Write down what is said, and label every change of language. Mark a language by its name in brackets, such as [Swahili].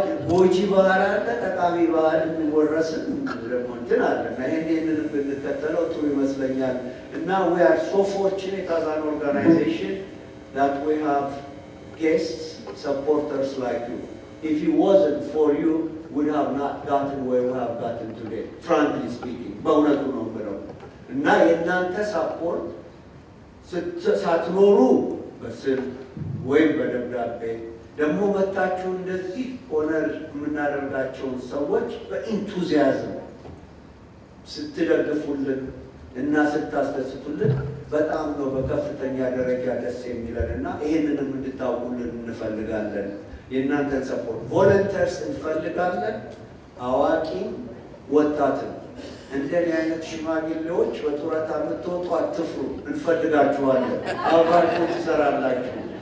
[Amharic] ጎጂ ባህል አለ፣ ጠቃሚ ባህል የሚወረስን ደግሞ እንትን አለ እና ይህንንም ብንከተለው ጥሩ ይመስለኛል እና [English] we are so fortunate as an organization that we have guests, supporters like you. If it wasn't for you, we would have not gotten where we have gotten today, frankly speaking. [Amharic] በእውነቱ ነው የምለው እና የእናንተ ሳፖርት ሳትኖሩ በስልክ ወይም በደብዳቤ ደግሞ መታችሁ እንደዚህ ኦነር የምናደርጋቸውን ሰዎች በኢንቱዚያዝም ስትደግፉልን እና ስታስደስቱልን በጣም ነው በከፍተኛ ደረጃ ደስ የሚለን እና ይህንንም እንድታውቁልን እንፈልጋለን። የእናንተን ሰፖርት ቮለንተርስ እንፈልጋለን። አዋቂም ወጣትም እንደኔ አይነት ሽማግሌዎች በጡረታ የምትወጡ አትፍሩ፣ እንፈልጋችኋለን። አብራችሁ ትሰራላችሁ፣